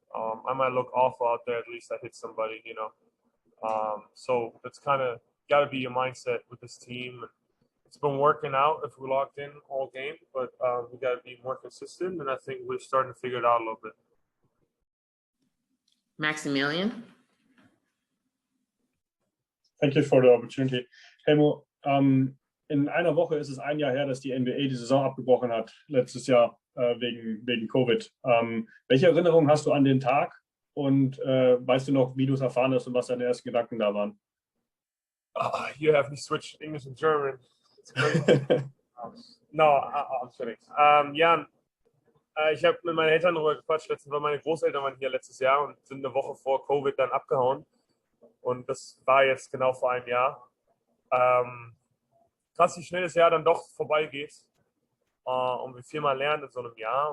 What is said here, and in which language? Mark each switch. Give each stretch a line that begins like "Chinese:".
English: I might look awful out there. At least I hit somebody, So that's kind of got to be your mindset with this team. It's been working out if we locked in all game, but we got to be more consistent, and I think we're starting to figure it out a little bit. Maximilian. Thank you for the opportunity.
German: Helmo, in einer Woche ist es ein Jahr her, dass die NBA die Saison abgebrochen hat, letztes Jahr wegen Covid. Welche Erinnerungen hast du an den Tag, und weißt du noch, wie du es erfahren hast und was deine ersten Gedanken da waren?
English: You have me switch English and German. It's great. No, I'm kidding.
German: Jan, ich habe mit meinen Eltern darüber gequatscht letztens, weil meine Großeltern waren hier letztes Jahr und sind eine Woche vor Covid dann abgehauen. Und das war jetzt genau vor einem Jahr. Krass, wie schnell das Jahr dann doch vorbeigeht. Und wie viel man lernt in so einem Jahr.